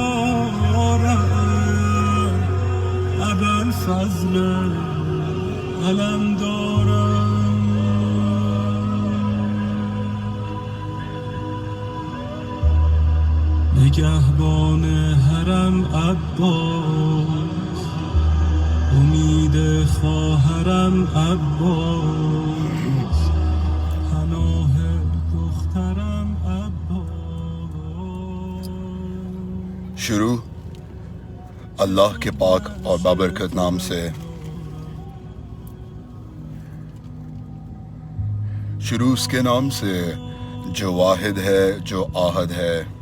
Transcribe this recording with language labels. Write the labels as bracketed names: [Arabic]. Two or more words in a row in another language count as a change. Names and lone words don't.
[Persian] دارم ابوالفضل علم دارم نگهبان حرم عباس امید خواهرم عباس پناه دخترم عباس [Urdu] شروع اللہ کے پاک اور بابرکت نام سے شروع اس کے نام سے جو واحد ہے جو آحد ہے